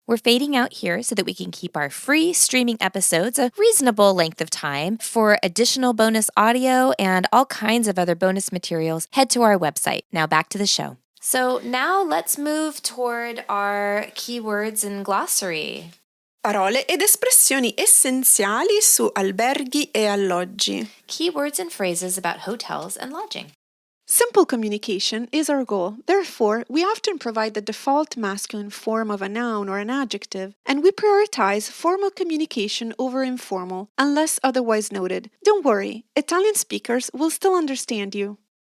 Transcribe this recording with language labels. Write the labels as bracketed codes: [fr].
[en] We're fading out here so that we can keep our free streaming episodes a reasonable length of time. For additional bonus audio and all kinds of other bonus materials, head to our website. Now back to the show. So now let's move toward our keywords and glossary. [it] Parole ed espressioni essenziali su alberghi e alloggi. [en] Keywords and phrases about hotels and lodging. Simple communication is our goal. Therefore, we often provide the default masculine form of a noun or an adjective, and we prioritize formal communication over informal, unless otherwise noted. Don't worry, Italian speakers will still understand you.